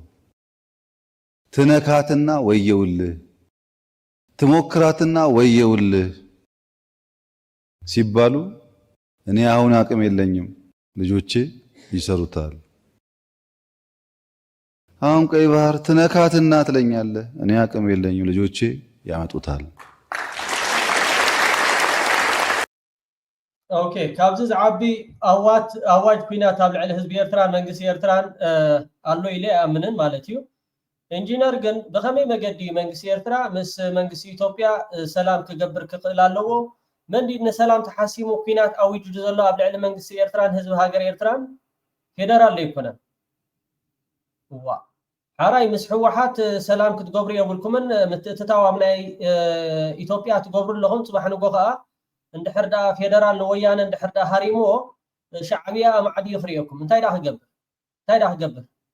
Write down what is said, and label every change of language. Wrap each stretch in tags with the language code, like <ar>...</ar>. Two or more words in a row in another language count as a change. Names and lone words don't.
<am>ትነካትና ወየውልህ ትሞክራትና ወየውልህ ሲባሉ እኔ አሁን አቅም የለኝም ልጆቼ ይሰሩታል። አሁን ቀይ ባህር ትነካትና ትለኛለህ እኔ አቅም የለኝም ልጆቼ ያመጡታል።</am> <ti>ኦኬ ካብዚ ዝዓቢ አዋጅ ኩናት ኣብ ልዕሊ ህዝቢ ኤርትራን መንግስቲ ኤርትራን ኣሎ ኢለ ኣምንን ማለት እዩ ኢንጂነር ግን ብኸመይ መገዲ መንግስቲ ኤርትራ ምስ መንግስቲ ኢትዮጵያ ሰላም ክገብር ክኽእል ኣለዎ መንዲ ንሰላም ተሓሲሙ ኩናት ኣውጅ ዘሎ ኣብ ልዕሊ መንግስቲ ኤርትራን ህዝቢ ሃገር ኤርትራን ፌደራል ኣይኮነን ዋ ሓራይ ምስ ሕወሓት ሰላም ክትገብሩ የብልኩምን ምትእትታው ኣብ ናይ ኢትዮጵያ ትገብሩ ኣለኹም ጽባሕ ንጎ ከዓ እንድሕር ዳ ፌደራል ንወያነ እንድሕር ዳ ሃሪሞ ሻዕብያ ማዕዲ ይኽሪየኩም እንታይ ዳ ክገብር</ti>